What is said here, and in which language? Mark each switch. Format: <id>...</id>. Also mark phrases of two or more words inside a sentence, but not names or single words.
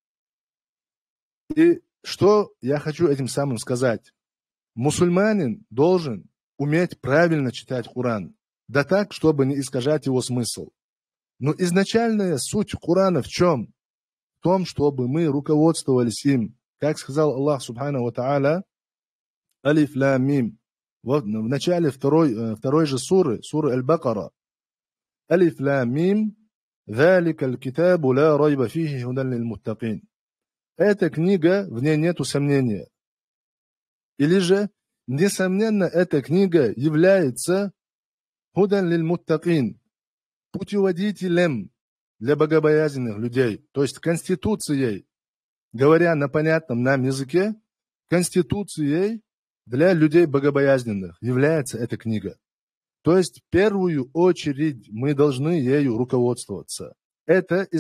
<ru>И что я хочу этим самым сказать? Мусульманин должен уметь правильно читать Коран, да так, чтобы не искажать его смысл. Но изначальная суть Корана в чем? В том, чтобы мы руководствовались им. Как сказал Аллах</ru> <ar>سبحانه و تعالى، ألف لام ميم,</ar> <ru>в начале второй же суры Аль-Бакара.</ru> <ar>ألف لام ميم, ذَلِكَ الْكِتَابُ لَا رَيْبَ فِيهِ هُدًى لِلْمُتَّقِينَ.</ar> <ru>Эта книга, в ней нету сомнения. Или же, несомненно, эта книга является</ru> <ar>«هدى للمتقين»,</ar> <ru>путеводителем для богобоязненных людей, то есть конституцией, говоря на понятном нам языке, конституцией для людей богобоязненных является эта книга. То есть в первую очередь мы должны ею руководствоваться.</ru>